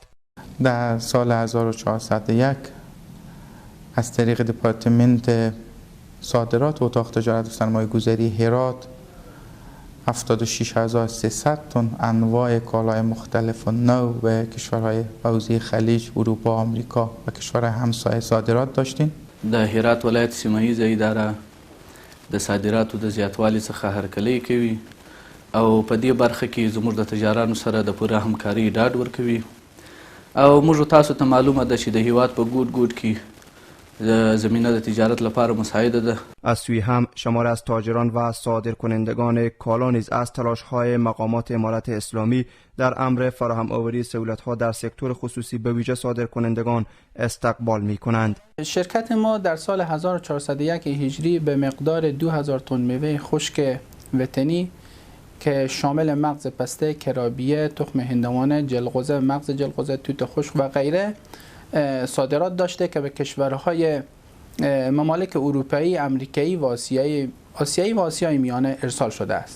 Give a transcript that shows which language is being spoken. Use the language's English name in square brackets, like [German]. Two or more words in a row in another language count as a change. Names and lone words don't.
[Persian] در سال 1401 از طریق دپارتمنت صادرات و اتاق تجارت و سرمایه‌گذاری هرات 76300 تن انواع کالای مختلف و نوع به کشورهای حوزه خلیج، اروپا، آمریکا و کشورهای همسایه صادرات داشتیم. [Pashto] د هرات ولایت سیمه‌ییزه اداره د صادراتو د زیاتوالي څخه هرکلی کوي او په دې برخه کې زموږ د تجارانو سره د پوره همکاري ډاډ ورکوي او موږ تاسو ته معلومه ده چې د هیواد په ګوټ ګوټ کې زمینه د تجارت لپاره مساعده ده. [Persian] از سوی هم شمار از تاجران و صادرکنندگان کالا نیز از تلاش‌های مقامات امارت اسلامی در امر فراهم آوری سهولت‌ها در سکتور خصوصی به ویژه صادرکنندگان استقبال می‌کنند. شرکت ما در سال 1401 هجری به مقدار 2000 تن میوه خشک وطنی که شامل مغز پسته، کرابیه، تخم هندوانه، جلغوزه، مغز جلغوزه، توت خشک و غیره صادرات داشته که به کشورهای ممالک اروپایی، امریکایی و آسیایی و آسیای میانه ارسال شده است.